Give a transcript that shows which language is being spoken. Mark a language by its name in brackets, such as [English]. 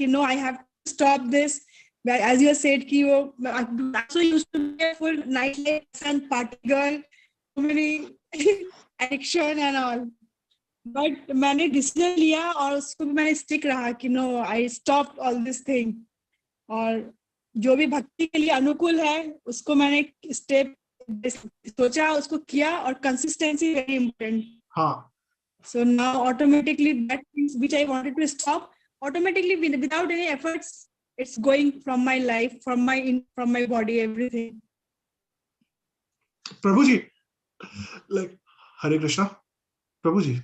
[English] I have to stop this. But as you said, I also used to be a full nightlife and party girl, too many addiction and all. [Hindi] But मैंने decision लिया और उसको भी मैंने stick रहा कि no, [English] I stopped all this thing. [Hindi] और जो भी भक्ति के लिए अनुकूल है उसको मैंने step सोचा, उसको किया, और [English] consistency very important. So now automatically that things which I wanted to stop, automatically without any efforts, it's going from my life, from my body, everything. Prabhuji, like Hare Krishna. Prabhuji.